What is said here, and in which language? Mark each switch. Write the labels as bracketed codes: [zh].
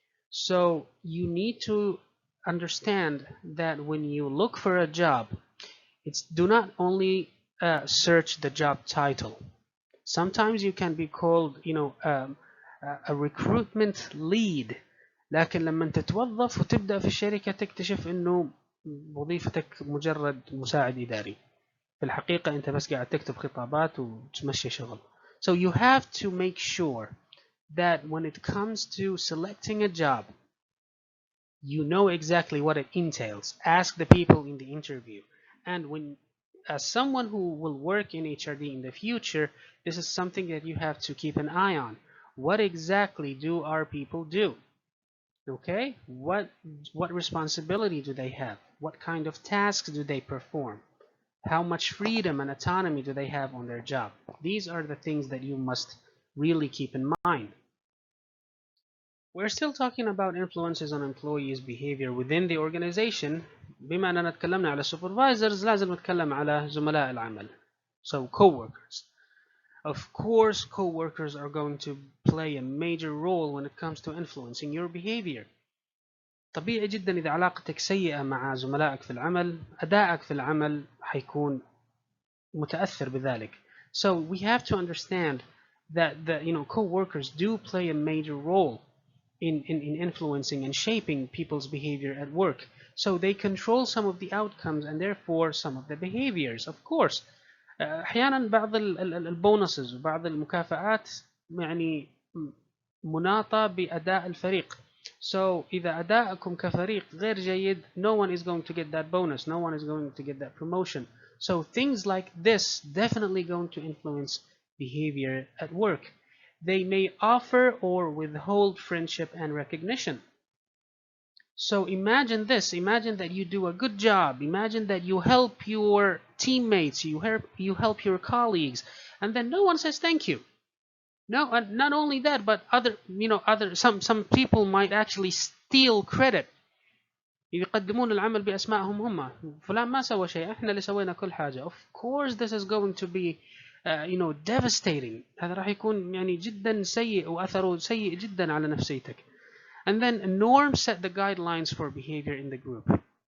[en] So you need to understand that when you look for a job, do not only search the job title. Sometimes you can be called a recruitment lead، [ar] لكن لما تتوظف وتبدأ في الشركة تكتشف انه وظيفتك مجرد مساعد إداري. في الحقيقة انت بس قاعد تكتب خطابات وتمشي شغل. [en] So you have to make sure that when it comes to selecting a job, you know exactly what it entails. Ask the people in the interview. And as someone who will work in HRD in the future, this is something that you have to keep an eye on. What exactly do our people do? Okay, what responsibility do they have? What kind of tasks do they perform? How much freedom and autonomy do they have on their job? These are the things that you must really keep in mind. We're still talking about influences on employees' behavior within the organization. [ar] بما أننا تكلمنا على supervisors لازم نتكلم على زملاء العمل. [en] So coworkers. Of course, coworkers are going to play a major role when it comes to influencing your behavior. [ar] طبيعي جدا إذا علاقتك سيئة مع زملائك في العمل، أدائك في العمل حيكون متأثر بذلك. [en] So we have to understand that the co-workers do play a major role in influencing and shaping people's behavior at work. So they control some of the outcomes and therefore some of the behaviors. Of course, [ar] أحيانا بعض البونسز وبعض المكافآت يعني مناطة بأداء الفريق. [en] So [ar] إذا أداءكم كفريق غير جيد, [en] no one is going to get that bonus, no one is going to get that promotion. So things like this definitely going to influence behavior at work. They may offer or withhold friendship and recognition. So imagine this, imagine that you do a good job, imagine that you help your teammates, you help your colleagues, and then no one says thank you. No, and not only that, but some people might actually steal credit. [ar] يقدمون العمل بأسمائهم هم. فلان ما سوى شيء، احنا اللي سوينا كل حاجة. [en] Of course this is going to be devastating. [ar] هذا راح يكون يعني جدا سيء وأثره سيء جدا على نفسيتك. [en] And then norms set the guidelines for behavior in the group.